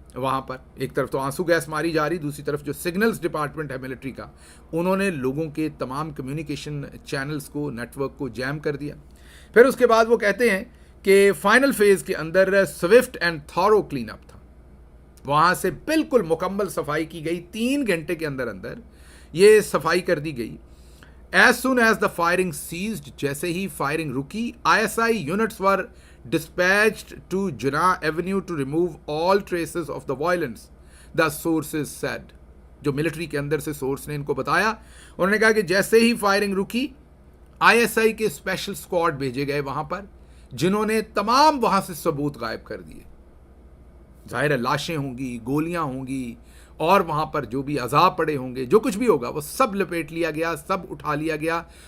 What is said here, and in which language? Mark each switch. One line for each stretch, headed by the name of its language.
Hindi: वहाँ पर एक तरफ तो आंसू गैस मारी जा रही, दूसरी तरफ जो सिग्नल्स डिपार्टमेंट है मिलिट्री का, उन्होंने लोगों के तमाम कम्युनिकेशन चैनल्स को, नेटवर्क को जैम कर दिया। फिर उसके बाद वो कहते हैं कि फाइनल फेज़ के अंदर
English: swift and thorough clean up
Hindi: था, वहाँ से बिल्कुल मुकम्मल सफाई की गई। 3 घंटे के अंदर अंदर ये सफाई कर दी गई।
English: as soon as the firing ceased,
Hindi: जैसे ही फायरिंग रुकी,
English: ISI units were dispatched to Jinnah Avenue to remove all traces of the violence, the sources said।
Hindi: जो मिलिट्री के अंदर से सोर्स ने इनको बताया, उन्होंने कहा कि जैसे ही फायरिंग रुकी, ISI के स्पेशल स्क्वाड भेजे गए वहां पर, जिन्होंने तमाम वहां से सबूत गायब कर दिए। जाहिर है लाशें होंगी, गोलियां होंगी, और वहां पर जो भी अजाब पड़े होंगे, जो कुछ भी होगा वो सब लपेट लिया गया, सब उठा लिया गया।